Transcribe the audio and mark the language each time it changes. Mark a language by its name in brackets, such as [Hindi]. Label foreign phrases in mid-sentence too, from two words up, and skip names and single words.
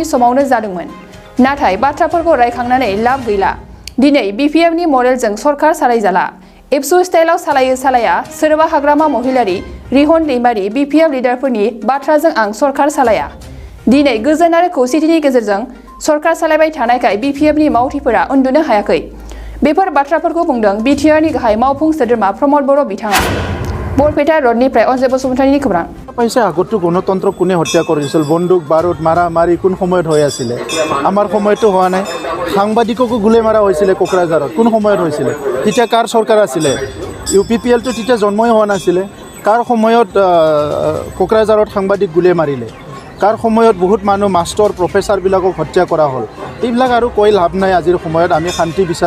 [Bodo] समावनो जादोंमोन नाथाय बाथ्राफोरखौ रायखांनानै लाब गैला दिनै बिपिएफनि मडेलजों सरकार सालायजाला एबसु स्टाइलाव सालाया सोरबा हाग्रामा महिलारि रिहन दैमारि बिपिएफ लिडारफोरनि बाथ्राजों आं सरकार सालाया दिनै गोजोन आरो खौसेथिनि गेजेरजों सरकार सालायबाय थानायखाय बिपिएफनि मावथिफोरा उन्दुनो हायाखै बेफोर बाथ्राफोरखौ बुंदों बिटिआरनि गाहाय मावफुं सोद्रोमा प्रमद बर' बिथाङा बरपेटा रडनिफ्राय अजय बसुमतारीनि खौरां [Assamese] পাইছে আগতো গণতন্ত্র কোনে হত্যা কৰিছিল বন্দুক বাৰুদ মাৰি কোন সময়ত হৈ আছিল আমাৰ সময়তো হোৱা নাই সাংবাদিককো গুলি মাৰা হৈছিল কোকৰাঝাৰত কোন সময়ত হৈছিল তেতিয়া কাৰ চৰকাৰ আছিল ইউপিপিএল তো তেতিয়া জন্মই হোৱা নাছিল কাৰ সময়ত কোকৰাঝাৰত সাংবাদিক গুলি মাৰিলে কাৰ সময়ত বহুত মানুহ [English] master professor [Assamese] হত্যা কৰা হ'ল এইবিলাক আৰু কৈ লাভ নাই আজিৰ সময়ত আমি শান্তি বিচাৰোঁ